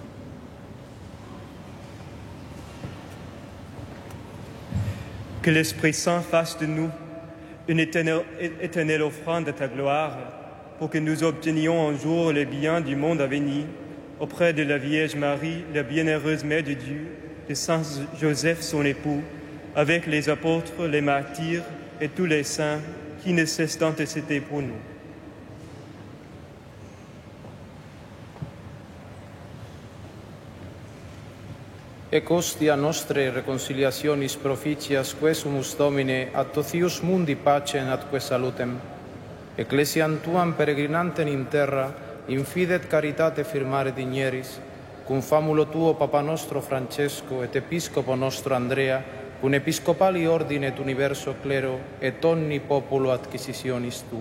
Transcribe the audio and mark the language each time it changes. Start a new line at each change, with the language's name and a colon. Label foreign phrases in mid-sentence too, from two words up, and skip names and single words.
French: Que l'Esprit Saint fasse de nous une éternelle offrande de ta gloire, pour que nous obtenions un jour les biens du monde à venir, auprès de la Vierge Marie, la bienheureuse Mère de Dieu, de Saint Joseph, son époux, avec les apôtres, les martyrs et tous les saints qui ne cessent d'intercéder pour nous.
Latin: Ec hostia nostre reconciliationis propitias quesumus Domine attocius mundi pacem atque salutem. Ecclesiam tuam peregrinantem in terra, in fide et caritate firmare digneris, cum famulo tuo Papa nostro Francesco et Episcopo nostro Andrea, cum episcopali ordine et universo clero et omni populo adquisitionis tue.